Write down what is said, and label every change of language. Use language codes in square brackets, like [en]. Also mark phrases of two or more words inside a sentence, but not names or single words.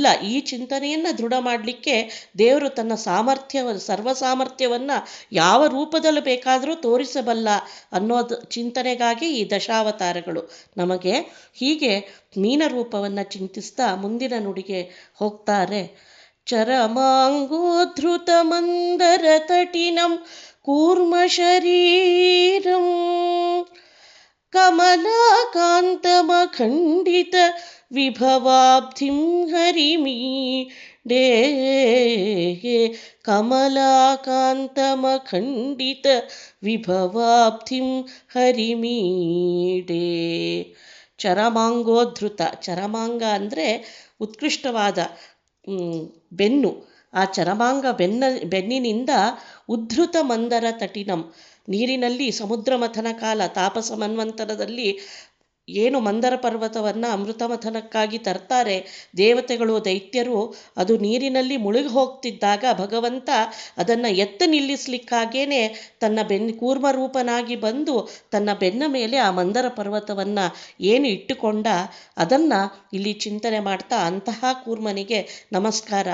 [kn] ಈ ಚಿಂತನೆಯನ್ನು ದೃಢ ಮಾಡಲಿಕ್ಕೆ ದೇವರು ತನ್ನ ಸರ್ವ ಸಾಮರ್ಥ್ಯವನ್ನು ಯಾವ ರೂಪದಲ್ಲಿ ಬೇಕಾದರೂ ತೋರಿಸಬಲ್ಲ ಅನ್ನೋದು ಚಿಂತನೆಗಾಗಿ ಈ ದಶಾವತಾರಗಳು ನಮಗೆ. ಹೀಗೆ ಮೀನ ರೂಪವನ್ನು ಚಿಂತಿಸ್ತಾ ಮುಂದಿನ ನುಡಿಗೆ ಹೋಗ್ತಾರೆ. [sa] चरमाङ्गोद्धृतमन्दरतटिनं कूर्मशरीरं कमलाकान्तमखण्डितविभवाब्धिं हरिमीडे कमलाकान्तमखण्डितविभवाब्धिं हरिमीडे. [kn] ಚರಮಾಂಗೋದ್ಧೃತ, ಚರಮಾಂಗ ಅಂದರೆ ಉತ್ಕೃಷ್ಟವಾದ ಬೆನ್ನು. ಆ ಚರಮಾಂಗ ಬೆನ್ನಿನಿಂದ [sa] ಉದ್ಧೃತ ಮಂದರ ತಟಿನಂ, [kn] ನೀರಿನಲ್ಲಿ ಸಮುದ್ರ ಮಥನ ಕಾಲ ತಾಪಸ ಮನ್ವಂತರದಲ್ಲಿ ಏನು ಮಂದರ ಪರ್ವತವನ್ನು ಅಮೃತ ಮಥನಕ್ಕಾಗಿ ತರ್ತಾರೆ ದೇವತೆಗಳು ದೈತ್ಯರು, ಅದು ನೀರಿನಲ್ಲಿ ಮುಳುಗಿ ಹೋಗ್ತಿದ್ದಾಗ ಭಗವಂತ ಅದನ್ನು ಎತ್ತು ನಿಲ್ಲಿಸ್ಲಿಕ್ಕಾಗೇನೆ ತನ್ನ ಕೂರ್ಮರೂಪನಾಗಿ ಬಂದು ತನ್ನ ಬೆನ್ನ ಮೇಲೆ ಆ ಮಂದರ ಪರ್ವತವನ್ನು ಏನು ಇಟ್ಟುಕೊಂಡ ಅದನ್ನು ಇಲ್ಲಿ ಚಿಂತನೆ ಮಾಡ್ತಾ ಅಂತಹ ಕೂರ್ಮನಿಗೆ ನಮಸ್ಕಾರ.